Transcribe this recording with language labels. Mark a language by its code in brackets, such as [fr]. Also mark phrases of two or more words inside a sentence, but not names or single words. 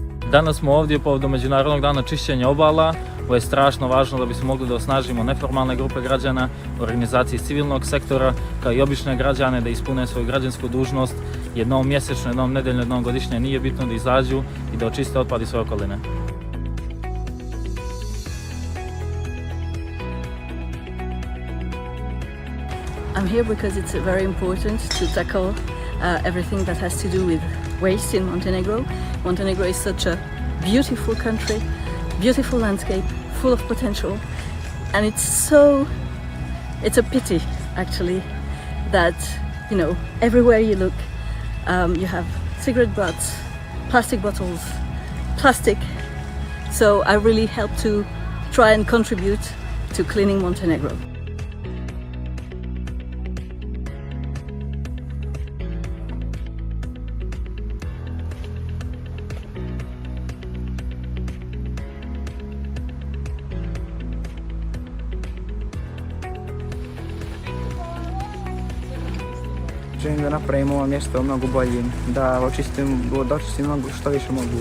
[sr] Danas smo ovdje povodom Međunarodnog dana čišćenja obala. Ovo je strašno važno da bismo mogli da osnažimo neformalne grupe građana, organizacije iz civilnog sektora, kao i obične građane da ispune svoju građansku dužnost jednom mjesečno, jednom nedeljno, jednom godišnje. Nije bitno da izađu i da očiste otpad iz svoje okoline. [en] I'm here because it's very important to tackle everything that has to do with waste in Montenegro. Montenegro is such a beautiful country, beautiful landscape, full of potential, and it's a pity actually that, you know, everywhere you look you have cigarette butts, plastic bottles, plastic. So I really help to try and contribute to cleaning Montenegro. [sr] Želim da napravimo ovo mjesto mnogo boljim, da očistimo što više mogu.